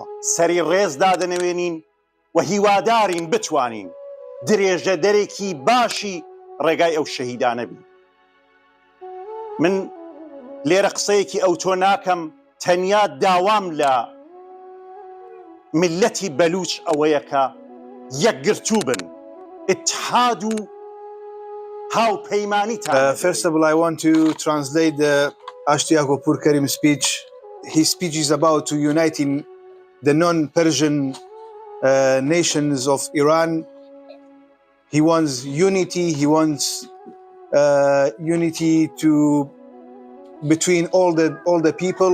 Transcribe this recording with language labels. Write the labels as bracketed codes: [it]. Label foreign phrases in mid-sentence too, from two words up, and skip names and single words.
[ckb] سەری ڕێز دادەنەوێنین و هیوادارین بتوانین درێژە دەرێکی باشی ڕێگای ئەو شەهیدانە بین. من لێرە قسەیەکی ئەو تۆ ناکەم، تەنیا داوام لە ملەتی بەلوچ ئەوەیە کە یەکگرتوو بن، اتحاد و هاوپەیمانیتان. [en] First of all, I want to translate the Ashtiaq Pur Karim speech. His speech is about to uniting the non-Persian nations of Iran. He wants unity. He wants unity between all the people.